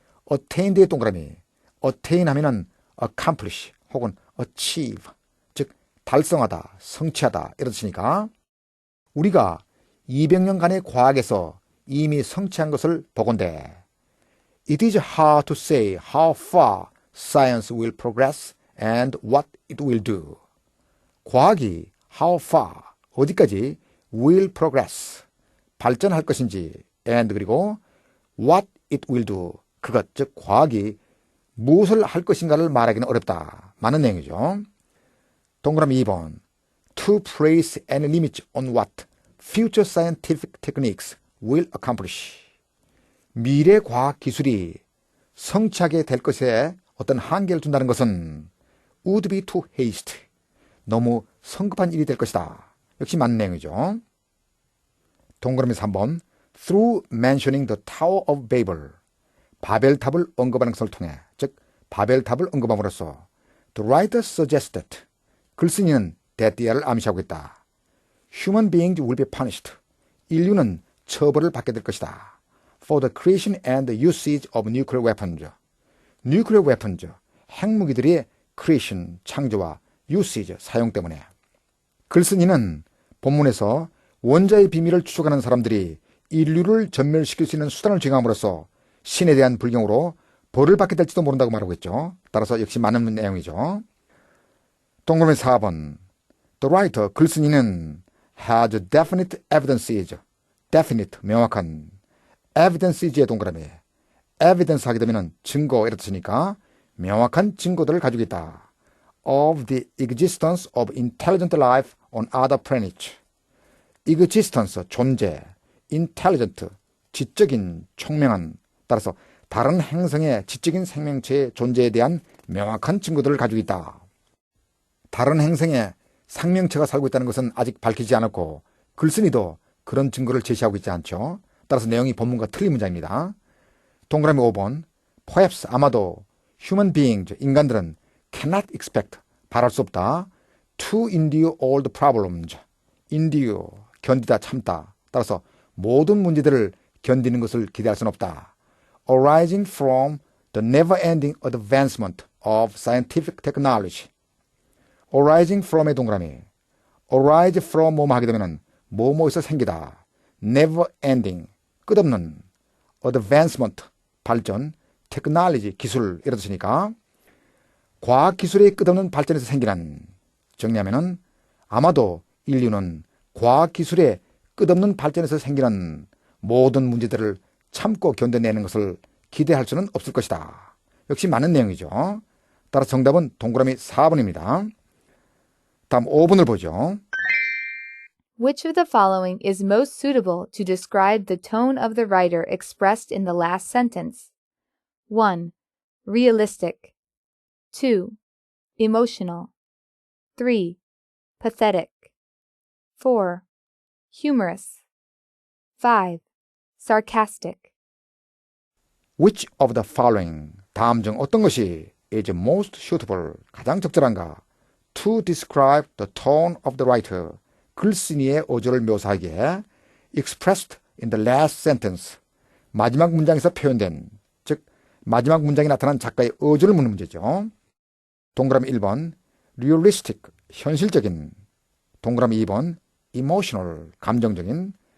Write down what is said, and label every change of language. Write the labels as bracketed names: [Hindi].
[English] attained의 동그라미, attain 하면은 accomplish 혹은 achieve, 즉 달성하다, 성취하다 이런 뜻이니까 [Korean] 우리가 200년간의 과학에서 이미 성취한 것을 보건대 [English] It is hard to say how far science will progress and what it will do. [Korean] 과학이 how far, 어디까지 will progress, 발전할 것인지 and 그리고 what it will do, 그것, 즉 과학이 무엇을 할 것인가를 말하기는 어렵다. 많은 내용이죠. [English] 동그라미 2번 To place any limit on what future scientific techniques will accomplish. [Korean] 미래 과학 기술이 성취하게 될 것에 어떤 한계를 둔다는 것은 [English] would be too hasty. [Korean] 너무 성급한 일이 될 것이다. 역시 맞는 내용이죠. [English] 동그라미 3번 Through mentioning the Tower of Babel. [Korean] 바벨탑을 언급하는 것을 통해, 즉 바벨탑을 언급함으로써 [English] The writer suggested. [Korean] 글쓴이는 대띠아를 암시하고 있다. [English] Human beings will be punished. [Korean] 인류는 처벌을 받게 될 것이다. [English] For the creation and the usage of nuclear weapons. [Korean] nuclear weapons, 핵무기들의 creation, 창조와 usage, 사용 때문에. 글쓴이는 본문에서 원자의 비밀을 추적하는 사람들이 인류를 전멸시킬 수 있는 수단을 제공함으로써 신에 대한 불경으로 벌을 받게 될지도 모른다고 말하고 있죠. 따라서 역시 맞는 내용이죠. [English] 동그라미 4번 The writer, 글쓴이는 has definite evidences. [Korean] definite, 명확한. evidence의 동그라미. evidence 하게 되면 증거 이렇다 쓰니까 명확한 증거들을 가지고 있다. [English] of the existence of intelligent life on other planets. [Korean] existence, 존재. intelligent, 지적인, 총명한. 따라서 다른 행성의 지적인 생명체의 존재에 대한 명확한 증거들을 가지고 있다. 다른 행성에 생명체가 살고 있다는 것은 아직 밝히지 않았고 글쓴이도 그런 증거를 제시하고 있지 않죠. 따라서 내용이 본문과 틀린 문장입니다. 동그라미 5번 Perhaps, 아마도 human beings, 인간들은 [English] cannot expect, [Korean] 바랄 수 없다. [English] To endure all the problems. endure, 견디다, 참다. [Korean] 따라서 모든 문제들을 견디는 것을 기대할 수는 없다. [English] Arising from the never-ending advancement of scientific technology. [Korean] arising from의 동그라미. arise from 뭐뭐 하게 되면 뭐뭐에서 생기다. never-ending, 끝없는. advancement, 발전. technology, 기술 이런 뜻이니까 과학기술의 끝없는 발전에서 생기는, 정리하면은 아마도 인류는 과학기술의 끝없는 발전에서 생기는 모든 문제들을 참고 견뎌내는 것을 기대할 수는 없을 것이다. 역시 맞는 내용이죠. 따라서 정답은 동그라미 4번입니다. 다음 5번을 보죠. [English] Which of the following is most suitable to describe the tone of the writer expressed in the last sentence? 1. Realistic. 2. Emotional. 3. Pathetic. 4. Humorous. 5. Sarcastic. Which of the following, 다음 중 어떤 것이 is most suitable, [Korean] 가장 적절한가? [English] To describe the tone of the writer, [Korean] 글쓴이의 어조를 묘사하기에 [English] expressed in the last sentence, [Korean] 마지막 문장에서 표현된, 즉 마지막 문장에 나타난 작가의 어조를 묻는 문제죠. 동그라미 1번 realistic, 현실적인. 동그라미 2번 emotional, 감정적인.